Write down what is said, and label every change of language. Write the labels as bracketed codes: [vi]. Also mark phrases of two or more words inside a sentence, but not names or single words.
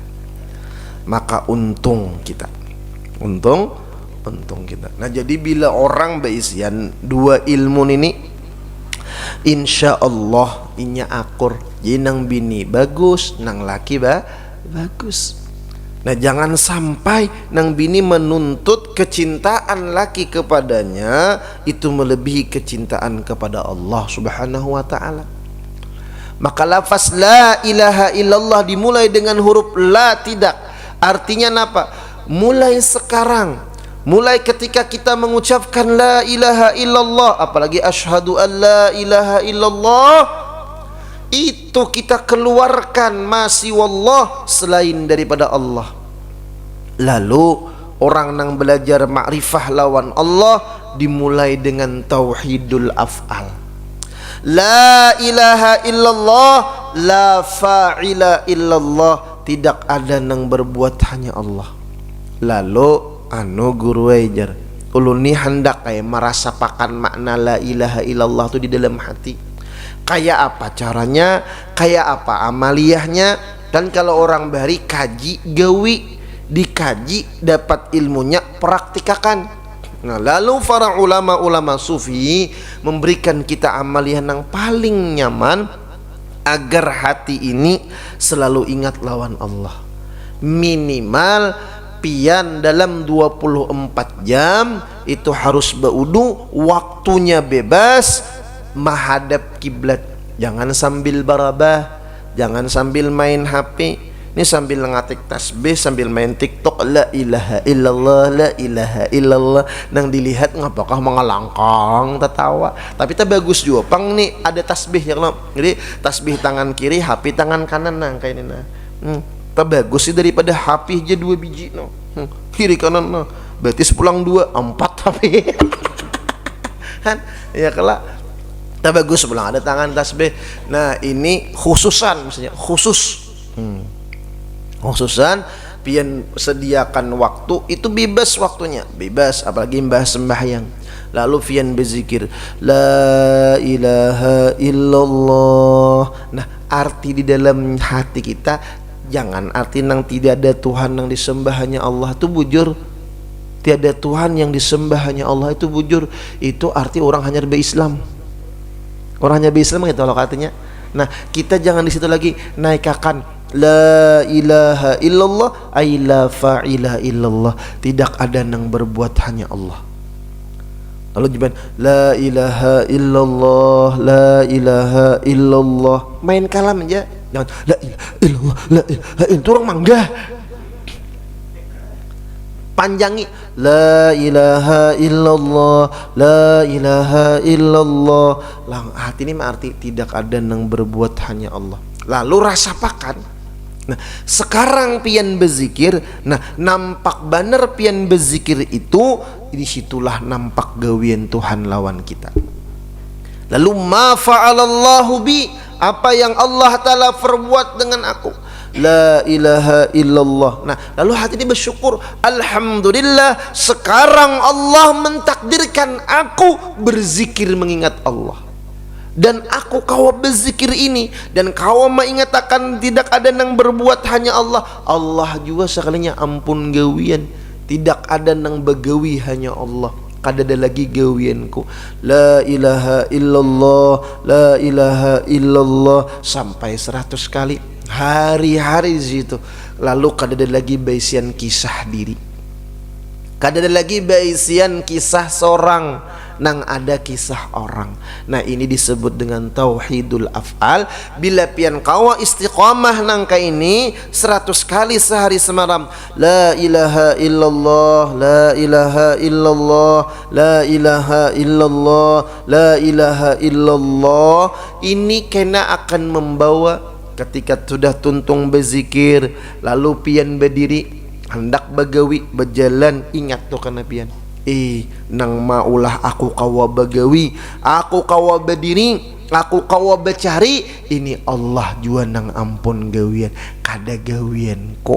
[bjn] Maka untung kita. Untung kita. Nah, jadi bila orang beisian dua ilmu ini, [ar] إن شاء الله [bjn] inya akur. Jadi nang bini bagus, nang laki bagus. Nah, jangan sampai nang bini menuntut kecintaan laki kepadanya itu melebihi kecintaan kepada Allah [ar] سبحانه وتعالى. [bjn] Maka lafaz [ar] لا إله إلا الله [bjn] dimulai dengan huruf la, tidak. Artinya apa? Mulai sekarang, mulai ketika kita mengucapkan [ar] لا إله إلا الله, [bjn] apalagi [ar] أشهد أن لا إله إلا الله, [bjn] itu kita keluarkan masih wallah selain daripada Allah. Lalu orang yang belajar makrifah lawan Allah dimulai dengan [ar] توحيد الأفعال. لا إله إلا الله، لا فاعل إلا الله, [bjn] tidak ada yang berbuat hanya Allah. Lalu guru ajar ulun ni hendak kayak merasakan makna [ar] لا إله إلا الله [bjn] itu di dalam hati. Kayak apa caranya, kayak apa amaliyahnya. Dan kalau orang bari kaji gawi, dikaji dapat ilmunya, praktikakan. Nah, lalu para ulama sufi memberikan kita amaliyah yang paling nyaman agar hati ini selalu ingat lawan Allah. Minimal pian dalam 24 jam itu harus berwudu, waktunya bebas, menghadap kiblat. Jangan sambil barabah, jangan sambil main HP. Ini sambil ngatik tasbih, sambil main TikTok, [ar] لا إله إلا الله، لا إله إلا الله. [bjn] Nang dilihat ngapakah mengalangkang tertawa. Tapi tak bagus juga pang nih ada tasbih ya kalau. Jadi tasbih tangan kiri, HP tangan kanan nang kayak ini nah. Tak bagus sih daripada HP aja 2 biji no. Kiri kanan no. Berarti sepulang 2, 4 HP. Kan ya kalau tak bagus sepulang ada tangan tasbih. Nah, ini khususan misalnya khusus. Khususan pian sediakan waktu itu bebas waktunya, bebas apalagi mbah sembahyang. Lalu pian berzikir [ar] لا إله إلا الله. [bjn] Nah, arti di dalam hati kita jangan arti nang tidak ada Tuhan yang disembah hanya Allah itu bujur. Tiada Tuhan yang disembah hanya Allah itu bujur. Itu arti orang hanya berislam. Orang hanya berislam gitu loh artinya. Nah, kita jangan di situ lagi naikakan [ar] لا إله إلا الله [bjn] ay [ar] لا فاعل إلا الله, [bjn] tidak ada yang berbuat hanya Allah. Lalu juga [ar] لا إله إلا الله، لا إله إلا الله, [bjn] main kalam aja, jangan [ar] لا إله إلا الله، لا إله [bjn] itu orang mangga. Panjangi [ar] لا إله إلا الله، لا إله إلا الله. [bjn] Lang hati ini arti tidak ada yang berbuat hanya Allah. Lalu rasa pakan. Nah, sekarang pian berzikir, nah nampak benar pian berzikir itu, disitulah nampak gawian Tuhan lawan kita. [ar] Lalu ما فعل الله بي, [bjn] apa yang Allah Ta'ala perbuat dengan aku, [ar] لا إله إلا الله. [bjn] Nah, lalu hati ini bersyukur, alhamdulillah sekarang Allah mentakdirkan aku berzikir mengingat Allah. Dan aku kawa berzikir ini, dan kawa mengingatkan tidak ada yang berbuat hanya Allah. Allah juga sekalinya ampun gawian, tidak ada yang begawi hanya Allah. Kada ada lagi gawianku, [ar] لا إله إلا الله، لا إله إلا الله, [bjn] sampai 100 kali hari-hari situ. Lalu kada ada lagi baisian kisah diri, kada ada lagi baisian kisah seorang, nang ada kisah orang. Nah, ini disebut dengan [ar] توحيد الأفعال. [bjn] Bila pian kawa istiqamah nang ka ini 100 kali sehari semalam, [ar] لا إله إلا الله، لا إله إلا الله، لا إله إلا الله، لا إله إلا الله, [bjn] ini kena akan membawa ketika sudah tuntung berzikir, lalu pian berdiri hendak begawi berjalan, ingat tuh kana pian, nang maulah aku kawa bagawi, aku kawa berdiri, aku kawa becari, ini Allah jua nang ampun gawian, kada gawian kok.